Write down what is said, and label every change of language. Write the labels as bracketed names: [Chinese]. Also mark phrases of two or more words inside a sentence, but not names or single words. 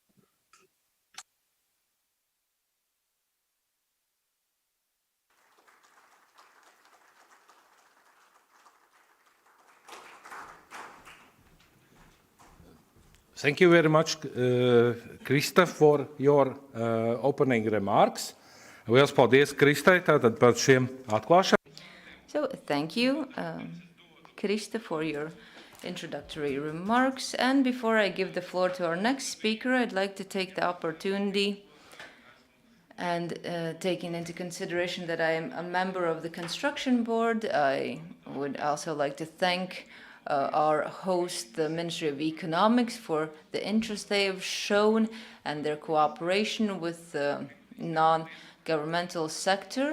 [English] Thank you very much, Christa, for your opening remarks. [Latvian] Liels paldies, Kristai, tātad par šiem atklāšanām. [English] So thank you, Christa, for your introductory remarks. And before I give the floor to our next speaker, I'd like to take the opportunity and taking into consideration that I am a member of the construction board, I would also like to thank our host, the Ministry of Economics, for the interest they have shown and their cooperation with the non-governmental sector.